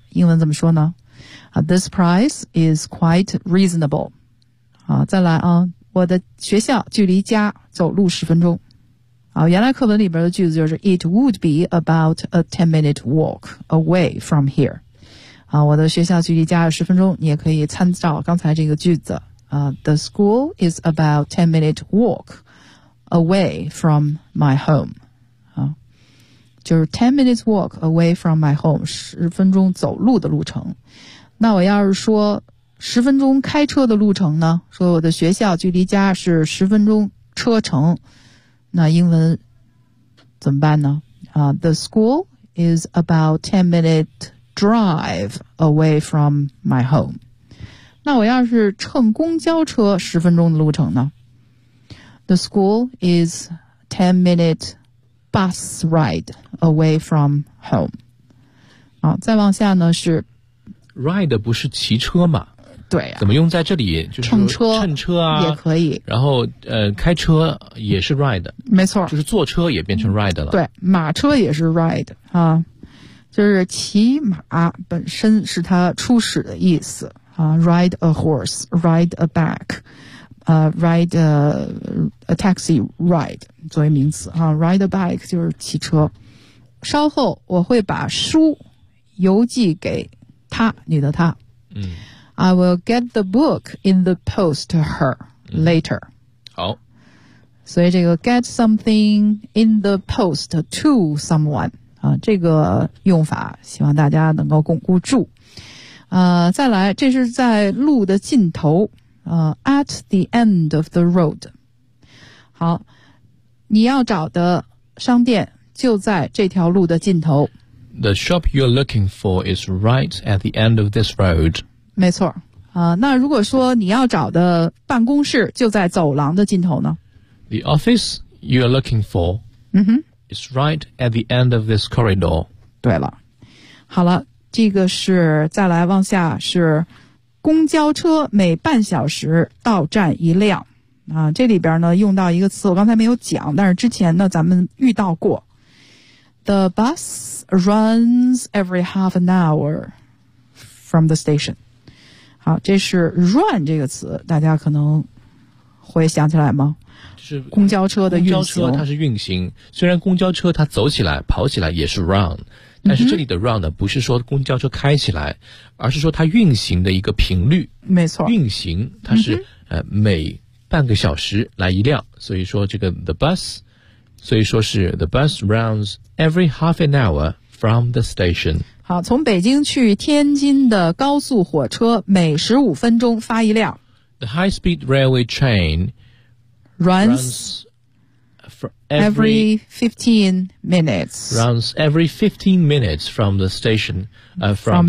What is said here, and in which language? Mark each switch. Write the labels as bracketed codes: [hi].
[zh] 英文怎么说呢啊 [en] ,this price is quite reasonable。 [zh] 好，再来啊，我的学校距离家走路十分钟。 [en] 啊， [zh] 原来课文里边的句子就是 [en] ,it would be about a 10-minute walk away from here。 [zh] 啊，我的学校距离家有十分钟，你也可以参照刚才这个句子。 [en] The school is about 10-minute walk away from my home. [zh] 啊，就是 [en] 10-minute walk away from my home, [zh] 十分钟走路的路程。那我要是说十分钟开车的路程呢，说我的学校距离家是十分钟车程，那英文怎么办呢？ [en] The school is about 10-minute walk. Drive away from my home. [zh] 那我要是乘公交车十分钟的路程呢？ [en] The school is 10-minute bus ride away from home. [zh] 好，再往下呢是 ride 不是骑车吗？对啊，怎么用在这里？就是乘车，乘车啊，也可以。然后开车也是 ride，没错，就是坐车也变成 ride 了。对，马车也是 ride 啊。就是骑马本身是它初始的意思啊 ， [en] ride a horse, ride a back, ride a taxi ride 作为名词啊 ，ride a bike [zh] 就是骑车。稍后我会把书邮寄给他，你的他。嗯 [en] ，I will get the book in the post to her later、 [zh] 嗯。好，所以这个 [en] get something in the post to someone。 [zh] 啊，这个用法希望大家能够巩固住。再来，这是在路的尽头， [en] at the end of the road。 [zh] 好，你要找的商店就在这条路的尽头。 [en] The shop you're looking for is right at the end of this road。 [zh] 没错，那如果说你要找的办公室就在走廊的尽头呢 [en] ？The office you're looking for。 [zh] 嗯哼。 [en] It's right at the end of this corridor. [zh] 对了，好了，这个是再来往下是公交车每半小时到站一辆啊。这里边呢用到一个词，我刚才没有讲，但是之前呢咱们遇到过。 [en] The bus runs every half an hour from the station. [zh] 好，这是 run 这个词，大家可能会想起来吗？是公交车的运行，公交车它是运行，虽然公交车它走起来跑起来也是 run， 但是这里的 run 呢不是说公交车开起来，而是说它运行的一个频率，没错，运行它是每半个小时来一辆，所以说这个 [en] the bus [zh] 所以说是 [en] the bus runs every half an hour from the station. [zh] 好，从北京去天津的高速火车每15分钟发一辆。 [en] The high-speed railway train runs every 15 minutes. Runs every 15 minutes from the station, from